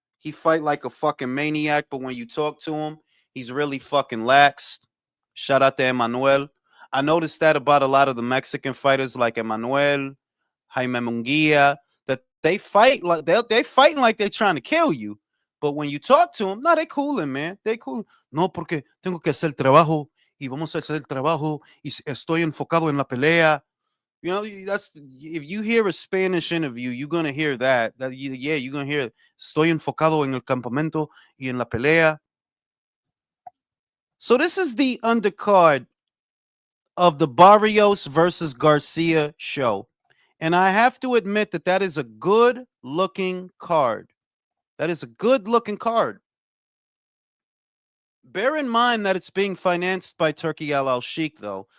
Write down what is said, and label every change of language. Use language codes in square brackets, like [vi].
[en] He fight like a fucking maniac, but when you talk to him, he's really fucking lax. Shout out to Emmanuel. I noticed that about a lot of the Mexican fighters like Emmanuel, Jaime Munguia, that they fight like they fighting like they're trying to kill you. But when you talk to them, no, they cooling, man. They cool. [es] No, porque tengo que hacer el trabajo y vamos a hacer el trabajo y estoy enfocado en la pelea. [en] You know, that's if you hear a Spanish interview, you're gonna hear that. Yeah, you're gonna hear [es] estoy enfocado en el campamento y en la pelea. [en] So this is the undercard of the Barrios versus Garcia show. And I have to admit that that is a good looking card. That is a good looking card. Bear in mind that it's being financed by Turkey Al Sheikh, though.